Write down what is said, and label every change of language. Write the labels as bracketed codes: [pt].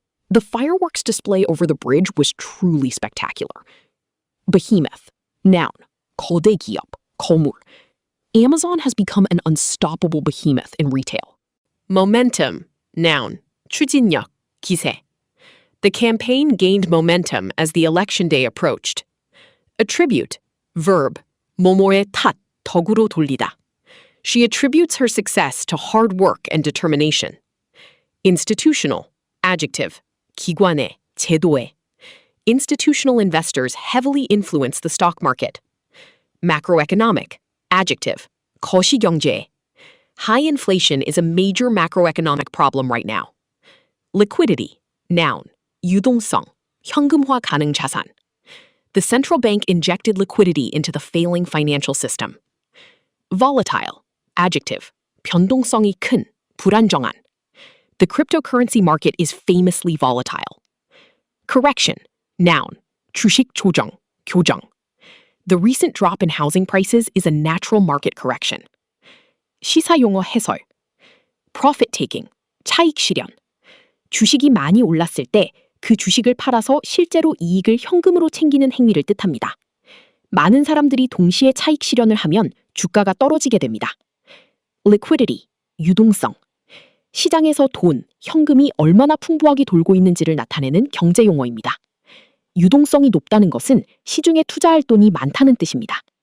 [en] The fireworks display over the bridge was truly spectacular. Behemoth. Noun. [ko] 거대 기업. 거물. [en] Amazon has become an unstoppable behemoth in retail. Momentum, noun, [ko] 추진력, 기세. [en] The campaign gained momentum as the election day approached. Attribute, verb, [ko] 뭐뭐의 탓, 덕으로 돌리다. [en] She attributes her success to hard work and determination. Institutional, adjective, [ko] 기관의, 제도의. [en] Institutional investors heavily influence the stock market. Macroeconomic, adjective, [ko] 거시경제. [en] High inflation is a major macroeconomic problem right now. Liquidity, noun, [ko] 유동성, 현금화 가능 자산. [en] The central bank injected liquidity into the failing financial system. Volatile, adjective, [ko] 변동성이 큰, 불안정한. [en] The cryptocurrency market is famously volatile. Correction, noun, [ko] 주식 조정, 교정. [en] The recent drop in housing prices is a natural market correction. [ko] 시사용어 해설. Profit taking, 차익 실현. 주식이 많이 올랐을 때 그 주식을 팔아서 실제로 이익을 현금으로 챙기는 행위를 뜻합니다. 많은 사람들이 동시에 차익 실현을 하면 주가가 떨어지게 됩니다. Liquidity, 유동성. 시장에서 돈, 현금이 얼마나 풍부하게 돌고 있는지를 나타내는 경제 용어입니다. 유동성이 높다는 것은 시중에 투자할 돈이 많다는 뜻입니다.